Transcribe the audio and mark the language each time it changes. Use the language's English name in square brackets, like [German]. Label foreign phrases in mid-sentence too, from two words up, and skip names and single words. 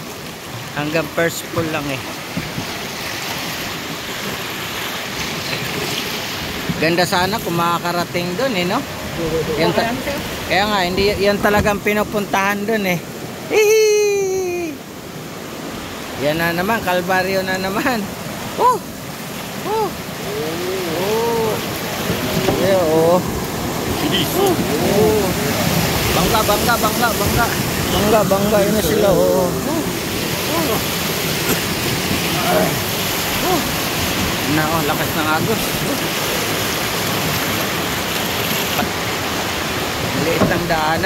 [Filipino] Hanggang [English] first pull [Filipino] lang eh. Ganda sana kung makakarating doon eh, no? Yan kaya nga, hindi yan talagang pinupuntahan doon eh. Hihi! Yan na naman, Kalbaryo na naman. Oh! Oh! Oh! Yeah, oh. [Korean] 비리 있어. Oh. [Filipino] Bangga, bangga, bangga, bangga. Bangga, bangga, yun na sila, oh. Oh. Na, oh, lakas ng agos. Maliit ng daanan.